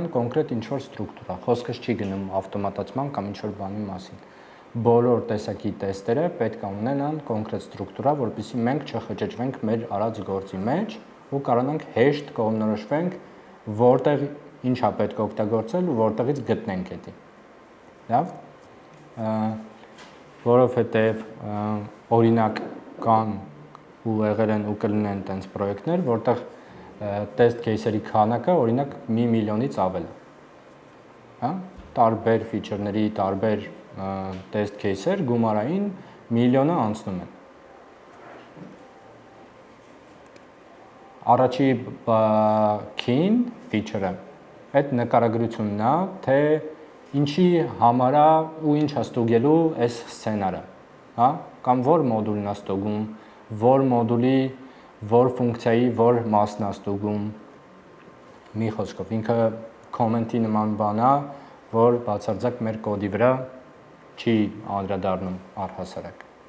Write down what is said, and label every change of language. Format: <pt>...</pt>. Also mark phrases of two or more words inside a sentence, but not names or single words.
<hy>կոնկրետ ինչ-որ ստրուկտուրա, խոսքս չի գնում ավտոմատացման կամ ինչ-որ բանի մասին։ Բոլոր տեսակի տեստերը պետք է ունենան կոնկրետ ստրուկտուրա, որպեսզի մենք չխճճվենք մեր արած գործի մեջ ու կարողանանք հեշտ կողմնորոշվենք, որտեղ ինչա պետք է օգտագործել ու որտեղից գտնենք դա։ Լավ։ Որովհետև օրինակ կան ու եղել են ու կլինեն տենց պրոյեկտներ, որտեղ</hy> <en>test case-</en> <hy>երի քանակը օրինակ 1 միլիոնից ավել է։ Հա, տարբեր feature-ների, տարբեր</hy> <en>test case-</en> <hy>եր գումարային միլիոնը անցնում են։ Առաջի քին feature-ը այդ նկարագրությունն է, թե ինչի համար է ու ինչ է ստուգելու այս սցենարը, հա, կամ որ մոդուլն է ստուգում, որ մոդուլի որ ֆունկցիայի որ մասն է ստուգում, մի խոսքով ինքը comment-ի նման բան է, որ բացարձակ մեր կոդի վրա չի անդրադառնում առհասարակ։</hy>